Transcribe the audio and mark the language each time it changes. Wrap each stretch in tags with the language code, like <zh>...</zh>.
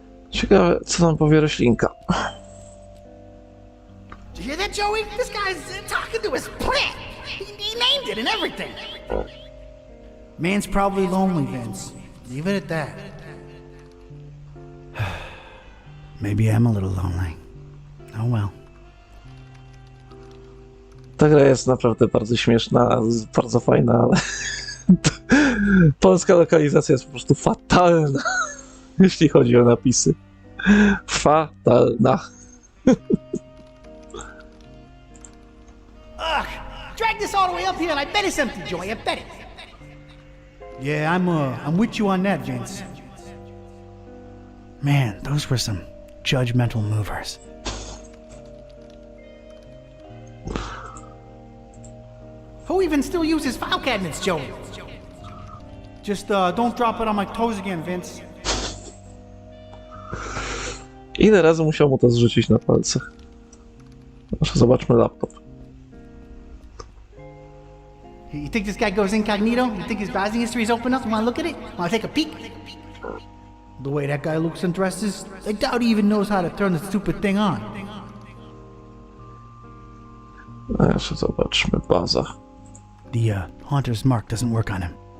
<pl>Ciekawe, co nam powie roślinka.</pl> <en>Did you hear that, Joey? This guy's talking to his plant. He named it and everything. Man's probably lonely, Vince. Leave it at that. Maybe I'm a little lonely. Oh well.</en> <pl>Ta gra jest naprawdę bardzo śmieszna, bardzo fajna, ale polska lokalizacja jest po prostu fatalna, jeśli chodzi o napisy. Fatalna. Ugh!</pl> <en>Drag this all the way up here and I bet it's empty, Joey. I bet it. Yeah, I'm with you on that, Vince. Man, those were some judgmental movers. Who even still uses file cabinets, Joey? Just don't drop it on my toes again, Vince.</en> <pl>Ile razy musiał mu to zrzucić na palce? Proszę, zobaczmy laptop.</pl> <en>You think this guy goes incognito? You think his browsing history is open enough? You wanna look at it? Wanna take a peek? The way that guy looks and dresses, I doubt he even knows how to turn the stupid thing on.</en> <pl>A jeszcze zobaczmy, baza.</pl> <en>The Haunter's mark doesn't work on him.</en>